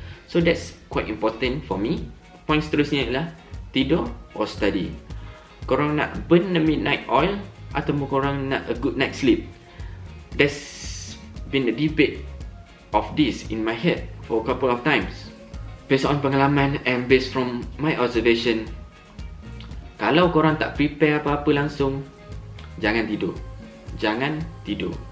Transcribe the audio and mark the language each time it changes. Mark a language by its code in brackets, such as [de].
[en] So that's quite important for me. [ms] Point seterusnya adalah tidur [en] or study. [ms] Korang nak [en] burn the midnight oil [ms] ataupun korang nak [en] a good night sleep? There's been a debate of this in my head for a couple of times. Based on [ms] pengalaman [en] and based from my observation, [ms] kalau korang tak prepare apa-apa langsung, jangan tidur.